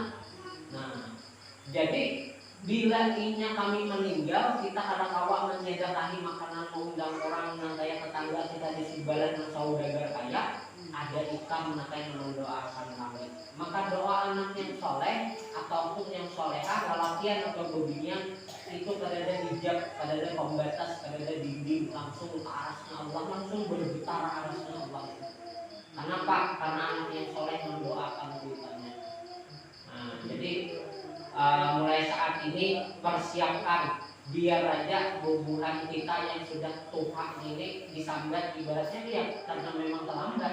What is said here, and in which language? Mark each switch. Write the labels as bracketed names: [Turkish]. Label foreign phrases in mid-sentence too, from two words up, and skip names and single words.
[Banjar] Nah, jadi bila inya kami meninggal, kita kada kawa menyedekahi makanan, mengundang orang nangkaya tetangga kita di Sibalan yang saudagar kaya, ada ikam nakai mendoakan kami. Maka doa anak yang soleh ataupun yang solehah, lelakian atau bebinian itu kada ada hijab, kada ada pembatas, kada ada dinding, langsung ke arasnya Allah, [Indonesian] langsung bergetar arasnya Allah. Kenapa? [Banjar] Karena anak yang soleh mendoakan kita. Nah, jadi mulai saat ini persiapkan biar aja bubuhan kita yang sudah tua ini disambat, ibaratnya ya, karena memang terlambat.